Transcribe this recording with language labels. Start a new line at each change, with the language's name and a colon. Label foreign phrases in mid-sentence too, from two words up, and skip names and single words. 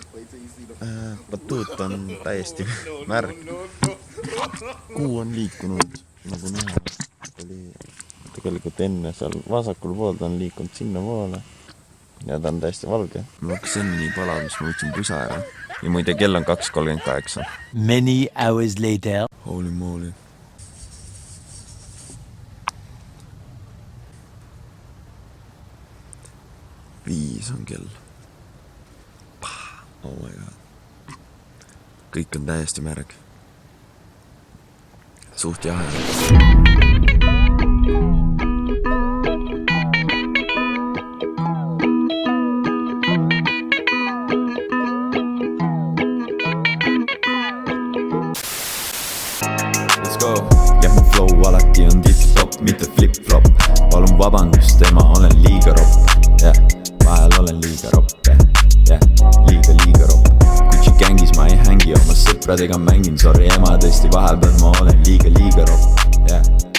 Estonian: Batuut on täiesti märg. Kuu on liikunud nagu näha. Oli tegelikult enne seal vasakul poolda on liikunud sinna poole. Ja ta on täiesti valge. Mul hakkas enne nii palav, mis ma võtsin pusa ära. Ja muide, kell on 2:38.
English: Many hours later. Holy moly.
Estonian: Viis on kell.
English: Oh my god.
Estonian: Kõik on täiesti märg. Suht jahe.
English: Let's go.
Estonian: Ja mu flow alati on tip-top, mitte flip-flop. Palun vabandust, ema, olen liiga ropp. Vahel olen liiga ropp. Liiga ropp. Kutsi gängis ma ei hängi, oma sõpradega mängin. Sorry ema, tõesti vahepeal ma olen liiga ropp.